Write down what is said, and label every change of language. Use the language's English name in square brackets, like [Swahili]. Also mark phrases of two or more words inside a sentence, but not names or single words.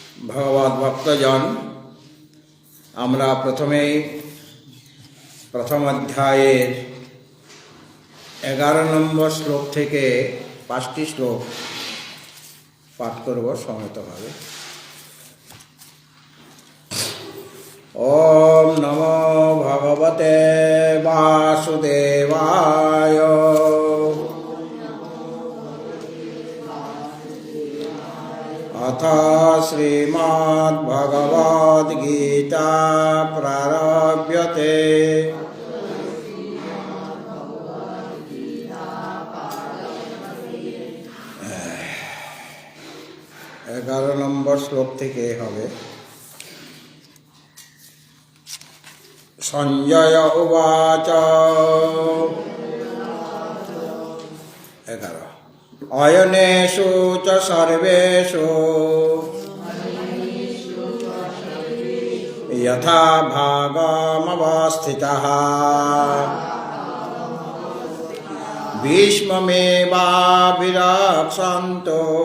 [Bangla] ভগবত ভক্তজন, আমরা প্রথমেই প্রথম অধ্যায়ের 11 নম্বর শ্লোক থেকে 5টি শ্লোক পাঠ করব সমেতভাবে। [Sanskrit] ওম নমো ভগবতে বাসুদেবায়। अथ श्रीमद्भगवद्गीता प्रारभ्यते। [Bangla] 11 নম্বর শ্লোক থেকে হবে। [Sanskrit] সঞ্জয় উবাচ 11 অয়নেষু চ সর্বেষু যথা ভাগমবস্থিতঃ ভীষ্মমেবাভিরক্ষन्तু